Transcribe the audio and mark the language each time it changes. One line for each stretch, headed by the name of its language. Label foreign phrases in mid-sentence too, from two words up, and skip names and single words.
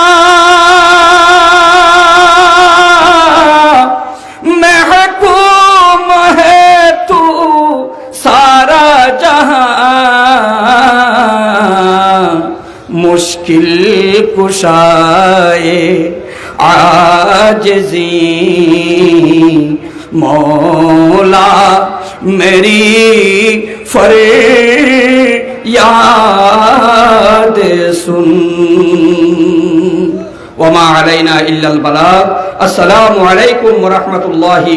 Urdu: محکوم ہے تو سارا جہاں، مشکل کشائے عاجزی، مولا میری فریاد سن.
Arabic: وما علينا إلا البلاغ. السلام عليكم ورحمة الله.